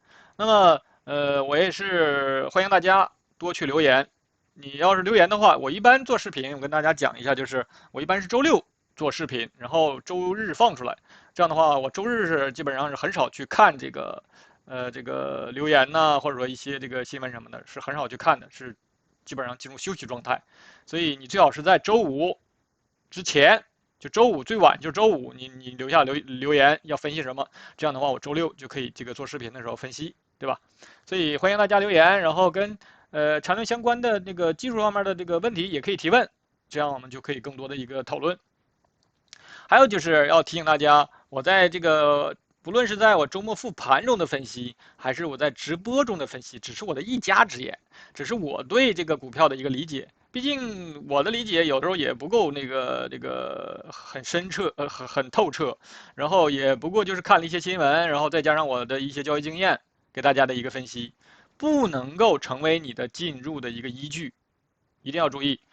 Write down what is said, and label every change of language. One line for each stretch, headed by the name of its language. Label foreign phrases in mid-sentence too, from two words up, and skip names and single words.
Chinese: 那麼我也是歡迎大家多去留言。你要是留言的話，我一般做視頻，我跟大家講一下，就是我一般是周6做視頻，然後周日放出來。這樣的話，我周日是基本上是很少去看這個，這個留言吶，或者說一些這個新聞什麼的，是很少去看的，是基本上進入休息狀態。所以你最好是在周5之前，就周5最晚就周5，你留下留言要分析什麼，這樣的話我周6就可以這個做視頻的時候分析，對吧？所以歡迎大家留言，然後跟產量相關的那個技術方面的這個問題也可以提問，這樣我們就可以更多的一個討論。還有就是要提醒大家，我在這個不論是在我周末復盤中的分析，還是我在直播中的分析，只是我的一家之言，只是我對這個股票的一個理解。畢竟我的理解有的時候也不夠這個很深徹，很透徹，然後也不過就是看了一些新聞，然後再加上我的一些交易經驗，給大家的一個分析，不能夠成為你的進入的一個依據，一定要注意。